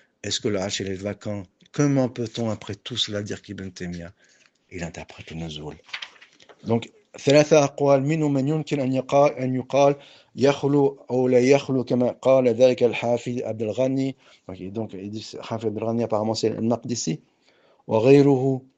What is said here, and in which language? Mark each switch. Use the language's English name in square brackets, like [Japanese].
[French] Est-ce que le arch il est vacant? Comment peut-on après tout cela dire qu'Ibn Taymiyyah il interprète le nuzul? [Arabic] Donc, ثلاثة أقوال منهم من يمكن أن يقال يخلو أو لا يخلو كما قال ذلك الحافظ عبد الغني. [French] Donc ils disent حافظ عبد الغني apparemment c'est المقدسي وغيره.